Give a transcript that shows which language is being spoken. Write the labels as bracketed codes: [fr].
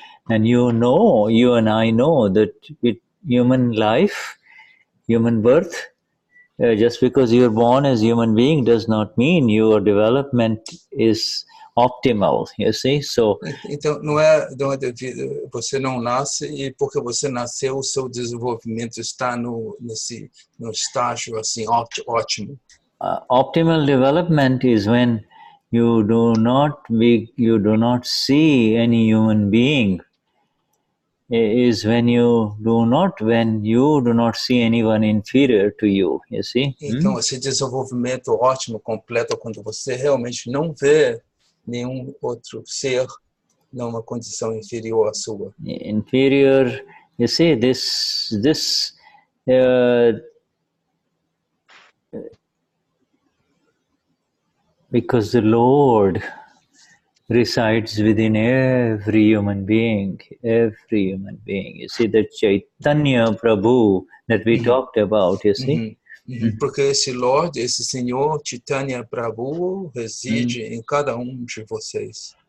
[en] And you and I know that human life, human birth, just because you're born as a human being does not mean your development is optimal, you see. So, [pt] então, não é devido, você não nasce e porque você nasceu, o seu desenvolvimento está no estágio assim ótimo. [en] Optimal development is when you do not see any human being, is when you do not see anyone inferior to you, you see. [pt] Então, esse desenvolvimento ótimo, completo, quando você realmente não vê nenhum outro ser numa condição inferior à sua. [en] Inferior, you see, this because the Lord resides within every human being. You see, the Chaitanya Prabhu that we talked about, you see. [pt] Porque esse Lord, esse Senhor Chaitanya Prabhu reside em cada de vocês.